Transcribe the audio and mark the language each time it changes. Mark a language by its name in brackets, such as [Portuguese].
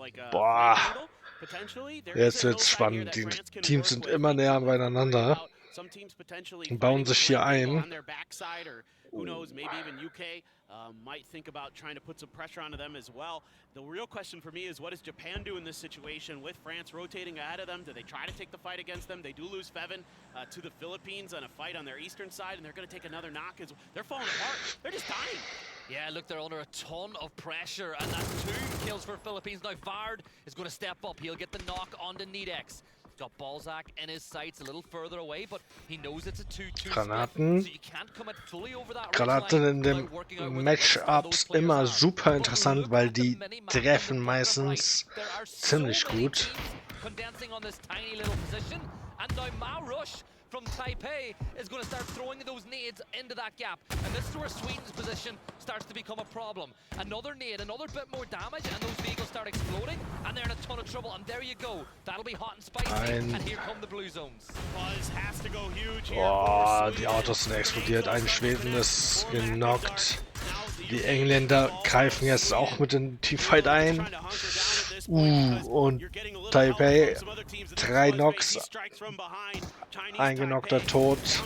[German] Boah, jetzt wird's spannend. Die Teams sind immer näher beieinander und bauen sich hier ein. [English] Who knows, maybe even UK might think about trying to put some pressure onto them as well. The real question for me is, what does Japan do in this situation with France rotating ahead of them? Do they try to take the fight against them? They do lose Fevin to the Philippines on a fight on their eastern side, and they're going to take another knock. They're falling apart. They're just dying. Yeah, look, they're under a ton of pressure, and that's 2 kills for Philippines. Now Vard is going to step up. He'll get the knock onto Nidex. Got Balzac in his sights a little further away, but he knows it's a 2-2 [German] Granaten. [English] split, so you can't commit fully over that [German] Granaten in den Matchups immer super interessant, weil die treffen meistens ziemlich gut. [English] Condensing on this tiny little position, and now Marush from Taipei is going to start throwing those nades into that gap, and this is where Sweden's position starts to become a problem. Another nade, another bit more damage, and those vehicles start exploding, and they're in a ton of trouble, and there you go. That'll be hot and spicy, and here come the blue zones. Buzz has to go huge here. [German] Boah, die Autos sind explodiert. Ein Schweden ist genockt. Die Engländer greifen jetzt auch mit dem Teamfight ein. Und Taipei, 3 Knocks, ein genockter tot.